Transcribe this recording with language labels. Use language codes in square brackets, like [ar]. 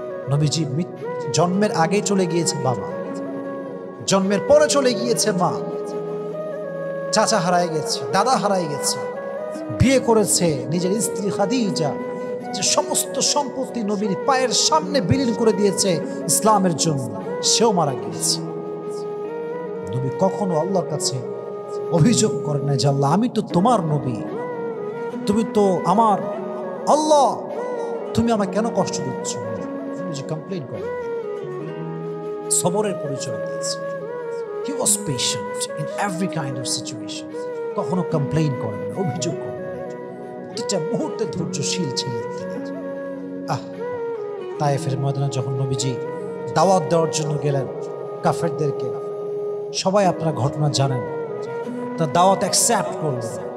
[bn] নবীজি জন্মের আগে চলে গিয়েছে বাবা, জন্মের পরে চলে গিয়েছে মা, চাচা হারায় গেছে, দাদা হারায় গেছে, বিয়ে করেছে নিজের স্ত্রী খাদিজা, যে সমস্ত সম্পত্তি নবীর পায়ের সামনে বিলীন করে দিয়েছে ইসলামের জন্য, সেও মারা গিয়েছে। নবী কখনো আল্লাহর কাছে অভিযোগ করেন না যে আল্লাহ আমি তো তোমার নবী, তুমি তো আমার আল্লাহ, তুমি আমাকে কেন কষ্ট দিচ্ছ? নবীজি কমপ্লেইন করেন, সবরের পরিচয় দিয়েছে। [en] He was patient in every kind of situation. [bn] কখনো কমপ্লেইন করেন না, অভিযোগ করেন না, প্রতিটা মুহূর্তে ধৈর্যশীল ছিলেন তিনি। তায়েফের ময়দানে যখন নবীজি দাওয়াত দেওয়ার জন্য গেলেন কাফেরদেরকে, সবাই আপনারা ঘটনা জানেন, তার দাওয়াত অ্যাকসেপ্ট করলেন।